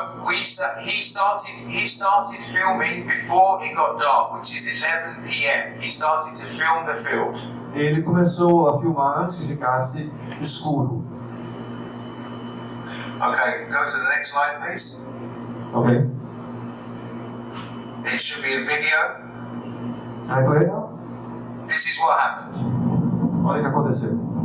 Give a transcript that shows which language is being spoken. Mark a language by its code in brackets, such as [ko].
[en] He started filming before it got dark, which is 11 p.m. He started to film the field. [pt] Ele começou a filmar antes que ficasse escuro. [en] Okay, go to the next slide, please. Ok? It should be a video. [pt] Aí foi legal. [en] This is what happened. [pt] Olha o que aconteceu.